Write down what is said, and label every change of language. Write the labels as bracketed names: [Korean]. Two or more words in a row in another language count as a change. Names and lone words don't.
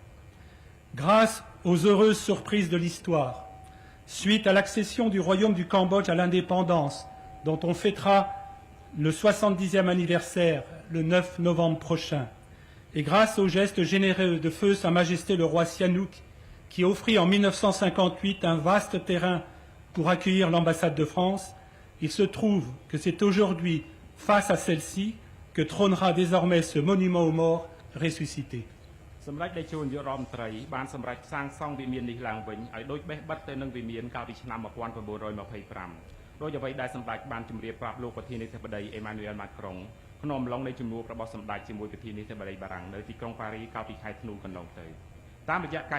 [French] Grâce aux heureuses surprises de l'histoire, suite à l'accession du royaume du Cambodge à l'indépendance, dont on fêtera le 70e anniversaire le 9 novembre prochain, et grâce aux gestes généreux de feu Sa Majesté le roi Sihanouk, qui offrit en 1958 un vaste terrain pour accueillir l'ambassade de France, il se trouve que c'est aujourd'hui, face à celle-ci, que trônera désormais ce monument aux morts ressuscité. [Khmer] សម្រាប់ដែលជួនយករដ្ឋមន្ត្រីបានសម្រេចសាងសង់វិមាននេះឡើងវិញឲ្យដូចបេះបិទទៅនឹងវិមានកាលពីឆ្នាំ1925ដោយអ្វីដែលសម្ដេចបានជម្រាបប្រាប់លោកប្រធានាធិបតីអេម៉ានូអែលម៉ាក្រុងក្នុងអំឡុងនៃជំនួបរបស់សម្ដេចជាមួយប្រធានាធិបតីបារាំងនៅទីក្រុងប៉ារីកាលពីខែធ្នូកន្លងទៅតាមរយៈកា